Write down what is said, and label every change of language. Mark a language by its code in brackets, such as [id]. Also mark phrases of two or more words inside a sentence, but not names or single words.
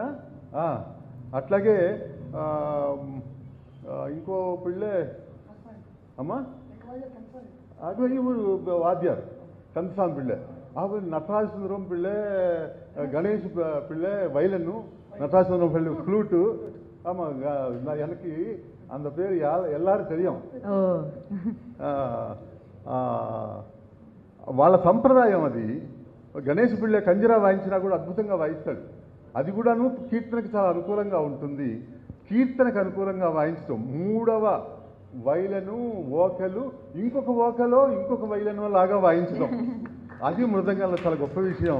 [te] అట్లాగే ఇంకో పిళ్ళే అమ్మా, అది వాద్యారు కందస్వామి పిళ్ళే, నటరాజ సుందరం పిళ్ళే, గణేష్ పిళ్ళే వైలన్ను, నటరాజ సుందరం పిళ్ళే ఫ్లూటు. [ta] ஆமாம், எனக்கு அந்த பேர் எல்லாரும் தெரியும். [te] వాళ్ళ సంప్రదాయం అది. గణేష్ పిళ్ళే కంజరా వాయించినా కూడా అద్భుతంగా వాయిస్తాడు. అది కూడాను కీర్తనకు చాలా అనుకూలంగా ఉంటుంది. కీర్తనకు అనుకూలంగా వాయించడం, 3వ వైలను ఓకలు, ఇంకొక ఓకలో ఇంకొక వైలను లాగా వాయించడం, అది మృదంగంలో చాలా గొప్ప విషయం.